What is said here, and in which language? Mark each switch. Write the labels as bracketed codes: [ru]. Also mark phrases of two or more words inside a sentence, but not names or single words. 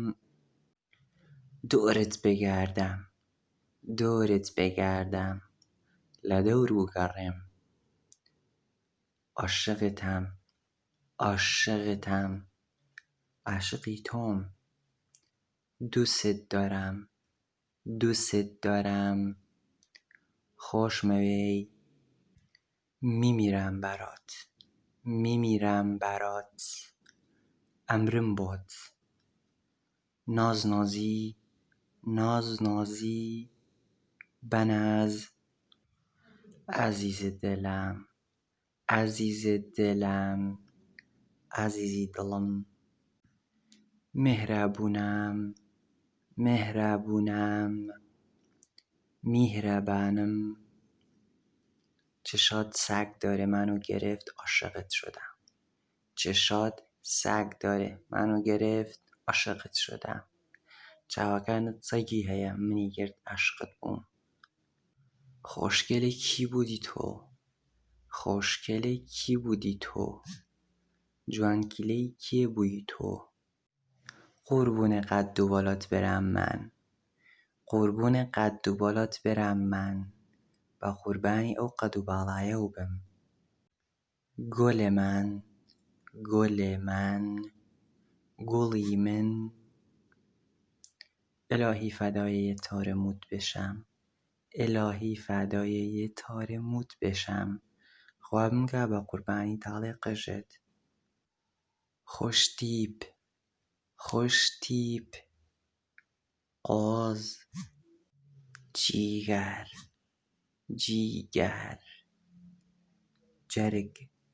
[fa] دۆرت بگەردەم، دۆرت بگەردەم، [ckb] لە دەور بگەڕێم. [fa] عاشقتم، عاشقتم، [ckb] عاشقی تۆم. [fa] دووست دارم، دووست دارم، خۆشمەوێی. میمیرم بەرات، میمیرم بەرات، [ckb] ئەمرم بۆت. [fa] نازنازی، نازنازی، بەناز. عەزیزە دڵم، عەزیزە دڵم، [ckb] عەزیزی دڵم. [fa] میهرەبونم، میهرەبونم، میهرەبانم. چشات سگ داره منو گرفت عاشقت شدم. چشات سگ داره منو گرفت عاشقت شدم. [ckb] چاوەکانت سەگی هەیە منی گرت عاشقت بووم. [fa] خۆشگەلێکی کی بوودی تۆ، خۆشگەلێکی کی بوودی تۆ، [ckb] جوانکیلەی کێ بووی تۆ. [fa] قوربونە قەد و باڵات برم من، قوربونە قەد و باڵات برم من. [ckb] بە قوربانی ئەو قەد و باڵایە بم. [fa] گۆلێ من، گۆلێ من، [ckb] گوڵی من. [fa] الهی فدای یه تار موت بشم، الهی فدای یه تار موت بشم. [ckb] خوابم که بە قوربانی تاڵێ قژت. [fa] خۆشتیپ، خۆشتیپ، قۆز. جیگەر، جیگەر، جەرگ.